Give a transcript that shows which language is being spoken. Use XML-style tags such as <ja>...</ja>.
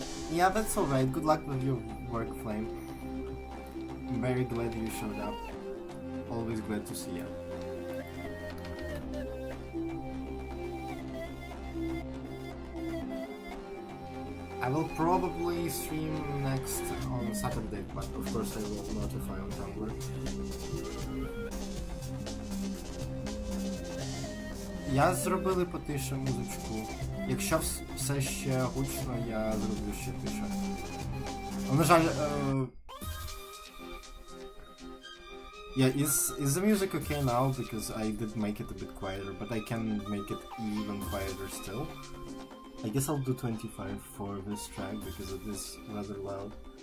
<en>Yeah, that's alright. Good luck with your work, Flame. I'm very glad you showed up. Always glad to see you. I will probably stream next on Saturday, but of course I will notify on Tumblr.</en> <uk>Я зробили потише музичку. Якщо все ще гучно, я зроблю ще тише. На жаль,</uk> <en>yeah, is the music okay now? Because I did make it a bit quieter, but I can make it even quieter still. I guess I'll do 25 for this track because it is rather loud.</en>